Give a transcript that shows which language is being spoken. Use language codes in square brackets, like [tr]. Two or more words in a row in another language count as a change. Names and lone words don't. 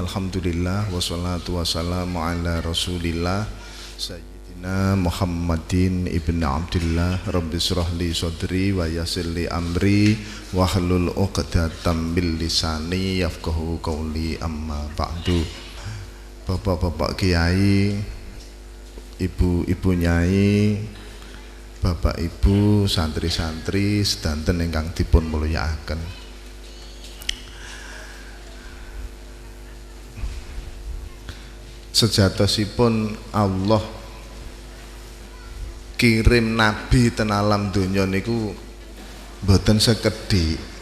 [ar] الحمد لله والصلاة والسلام على رسول الله سيدنا محمد بن عبد الله. رب اشرح لي صدري ويسر لي أمري واحلل عقدة من لساني يفقهوا قولي، أما بعد. [jv] Bapak-bapak kiai, ibu-ibu nyai, bapak ibu santri-santri sedanten ingkang dipun mulyakaken. Sejatosipun Allah kirim nabi ten alam donya niku mboten sekedhik.